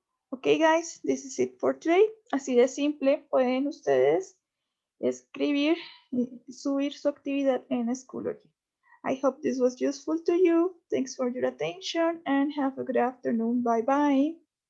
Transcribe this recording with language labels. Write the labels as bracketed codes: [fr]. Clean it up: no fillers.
[en] Ok, guys, this is it for today. [es] Así de simple pueden ustedes escribir y subir su actividad en Schoology. [en] I hope this was useful to you. Thanks for your attention and have a good afternoon. Bye bye.